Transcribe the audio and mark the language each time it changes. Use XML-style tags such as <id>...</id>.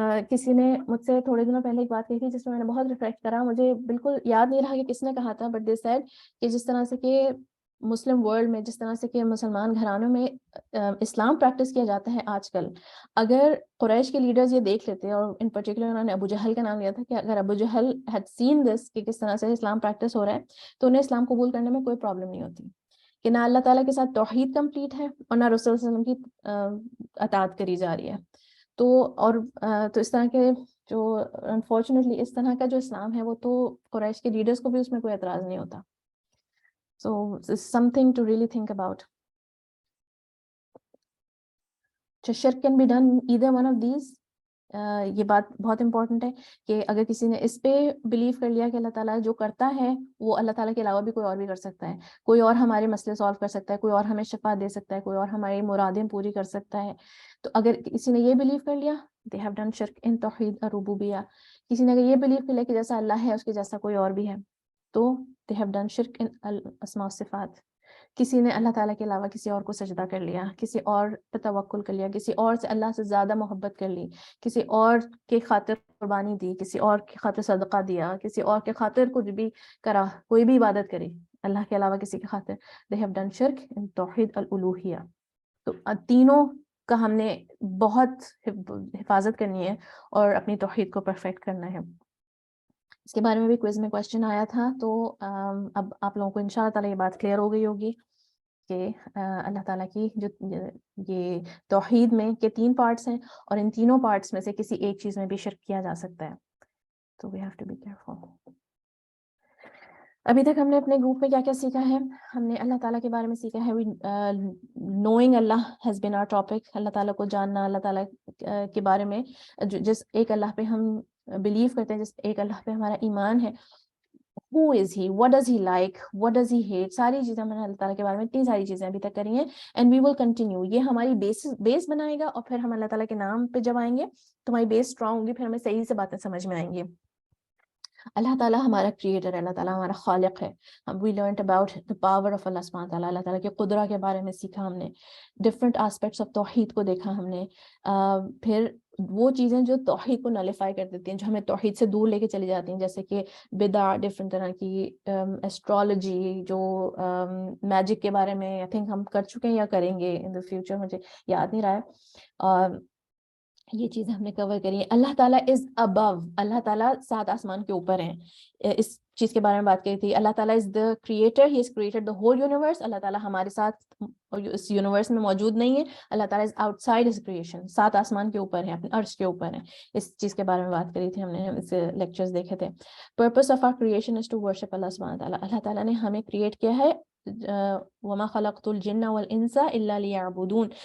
<ur>کسی نے مجھ سے تھوڑے دنوں پہلے ایک بات کہی تھی جس میں نے بہت ریفلیکٹ کرا, مجھے بالکل یاد نہیں رہا کہ کس نے کہا تھا,</ur> <en>but they said</en> <ur>کہ جس طرح سے کہ مسلم ورلڈ میں, جس طرح سے کہ مسلمان گھرانوں میں اسلام پریکٹس کیا جاتا ہے آج کل, اگر قریش کے لیڈرز یہ دیکھ لیتے, اور</ur> <en>ان پرٹیکولر</en> <ur>انہوں نے ابو جہل کا نام لیا تھا, کہ اگر ابو جہل</ur> <en>had seen this</en> <ur>کہ کس طرح سے اسلام پریکٹس ہو رہا ہے, تو انہیں اسلام قبول کرنے میں کوئی پرابلم نہیں ہوتی, کہ نہ اللہ تعالیٰ کے ساتھ توحید کمپلیٹ ہے اور نہ رسول صلی اللہ علیہ وسلم کی اطاعت کری جا رہی ہے. تو اور تو اس طرح کے جو انفارچونیٹلی اس طرح کا جو اسلام ہے وہ تو قریش کے لیڈرز کو بھی اس میں کوئی اعتراض نہیں ہوتا.</ur> <en>So it's something to really think about. Shirk can be done either one of these.</en> <ur>یہ بات بہت امپورٹنٹ ہے کہ اگر کسی نے اس پہ بلیو کر لیا کہ اللہ تعالیٰ جو کرتا ہے وہ اللہ تعالیٰ کے علاوہ بھی کوئی اور بھی کر سکتا ہے, کوئی اور ہمارے مسئلے سالو کر سکتا ہے, کوئی اور ہمیں شفا دے سکتا ہے, کوئی اور ہماری مرادیں پوری کر سکتا ہے, تو اگر کسی نے یہ بلیو کر لیا</ur> <en>they have done shirk in</en> <ur>توحید الربوبیہ. کسی نے اگر یہ بلیو کر لیا کہ جیسا اللہ ہے اس کے جیسا کوئی اور بھی ہے, تو</ur> <en>they have done shirk in</en> <ur>الاسماء والصفات. کسی نے اللہ تعالیٰ کے علاوہ کسی اور کو سجدہ کر لیا, کسی اور پہ توکل کر لیا, کسی اور سے اللہ سے زیادہ محبت کر لی, کسی اور کے خاطر قربانی دی, کسی اور کی خاطر صدقہ دیا, کسی اور کے خاطر کچھ بھی کرا, کوئی بھی عبادت کری, اللہ کے علاوہ کسی کی خاطر.</ur> <en>They have done shirk in توحید الالوہیہ.</en> <ur>تو تینوں کا ہم نے بہت حفاظت کرنی ہے اور اپنی توحید کو پرفیکٹ کرنا ہے. اس کے بارے میں بھی کوئز میں کوشچن آیا تھا, تو اب آپ لوگوں کو انشاءاللہ تعالیٰ یہ بات کلیئر ہو گئی ہوگی کہ اللہ تعالیٰ کی جو یہ توحید میں کے 3 پارٹس ہیں, اور ان تینوں پارٹس میں سے کسی ایک چیز میں بھی شرک کیا جا سکتا ہے.</ur> <en>تو we have to be careful.</en> <ur>ابھی تک ہم نے اپنے گروپ میں کیا کیا سیکھا ہے؟ ہم نے اللہ تعالیٰ کے بارے میں سیکھا ہے.</ur> <en>Knowing اللہ has been our topic.</en> <ur>اللہ تعالیٰ کو جاننا, اللہ تعالیٰ کے بارے میں, جس ایک اللہ پہ ہم بلیو کرتے ہیں, جس ایک اللہ پہ ہمارا ایمان ہے.</ur> <en>Who is he? What does he like? What does he hate?</en> <ur>ساری چیزیں ہم نے اللہ تعالیٰ کے بارے میں اتنی ساری چیزیں ابھی تک کری ہیں,</ur> <en>and we will continue.</en> <ur>یہ ہماری بیس بنائے گا, اور پھر ہم اللہ تعالیٰ کے نام پہ جب آئیں گے تو ہماری بیس اسٹرانگ ہوگی, پھر ہمیں صحیح سے باتیں سمجھ میں آئیں گی. اللہ تعالیٰ ہمارا کریٹر ہے, اللہ تعالیٰ ہمارا خالق ہے.</ur> <en>We learned about the power of Allah سبحانہ تعالیٰ.</en> <ur>اللہ تعالیٰ کے قدرہ کے بارے میں سیکھا ہم نے.</ur> <en>different aspects of</en> <ur>توحید کو دیکھا ہم نے. پھر وہ چیزیں جو توحید کو نلیفائی کر دیتی ہیں, جو ہمیں توحید سے دور لے کے چلی جاتی ہیں, جیسے کہ بدع, ڈفرینٹ طرح کی ایسٹرالوجی, جو میجک کے بارے میں</ur> <en>I think</en> <ur>ہم کر چکے ہیں یا کریں گے</ur> <en>in the future,</en> <ur>مجھے یاد نہیں رہا ہے. یہ چیزیں ہم نے کور کری ہیں. اللہ تعالیٰ</ur> <en>is above,</en> <ur>اللہ تعالیٰ 7 آسمان کے اوپر ہیں. اس چیز کے بارے میں بات کری تھی.</ur> <en>اللہ تعالیٰ is the creator, he is created the whole universe.</en> <ur>اللہ تعالیٰ ہمارے ساتھ اس یونیورس میں موجود نہیں ہے. اللہ تعالیٰ</ur> <en>is outside his creation,</en> <ur>7 آسمان کے اوپر ہیں, اپنے عرش کے اوپر ہیں. اس چیز کے بارے میں بات کری تھی ہم نے, اس لیکچرز دیکھے تھے.</ur> <en>purpose of our creation is to worship</en> <ur>اللہ سبحانہ تعالیٰ. اللہ تعالیٰ نے ہمیں کریٹ کیا ہے,</ur> <ar>وما خلقت الجن والانس الا لیعبدون.</ar>